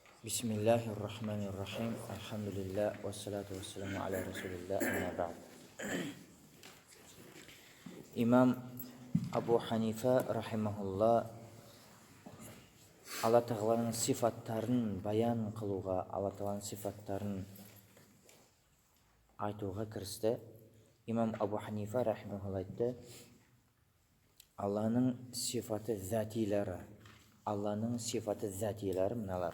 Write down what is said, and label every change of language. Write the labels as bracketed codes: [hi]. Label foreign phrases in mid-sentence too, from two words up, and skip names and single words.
[ar] بسم الله الرحمن الرحيم. الحمد لله. والصلاة والسلام على رسول الله. أما بعد. [kk] Imam Abu Hanifa rahimahullah Алла Тағаланың сифаттарын баян қылуға, Алла Тағаланың сифаттарын айтуға кірісті. Имам Абу Ханифа рахимахулла айтты: Алланың сифаты зәтилері, Алланың сифаты зәтилері мыналар.